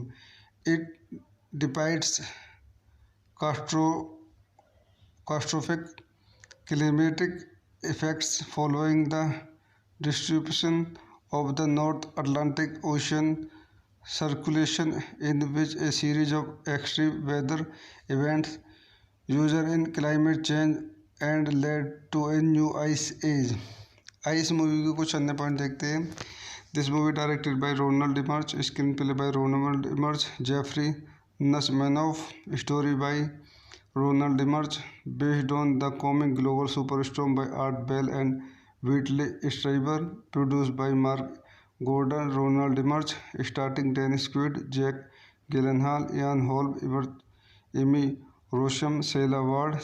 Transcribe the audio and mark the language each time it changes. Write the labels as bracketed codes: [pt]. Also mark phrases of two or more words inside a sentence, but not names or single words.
[en] It depicts catastrophic climatic effects following the distribution of the North Atlantic Ocean circulation, in which a series of extreme weather events usher in climate change and led to a new ice age. [hi] आइए इस मूवी के कुछ अन्य पॉइंट देखते हैं। [en] This movie directed by Roland Emmerich, screenplay by Roland Emmerich, Jeffrey Nachmanoff, story by Roland Emmerich, based on the comic Global Superstorm by Art Bell and Whitley Strieber, produced by Mark Gordon, Roland Emmerich, starting Dennis Quaid, Jake Gyllenhaal, Ian Holm, Emmy Rossum, Sela Ward.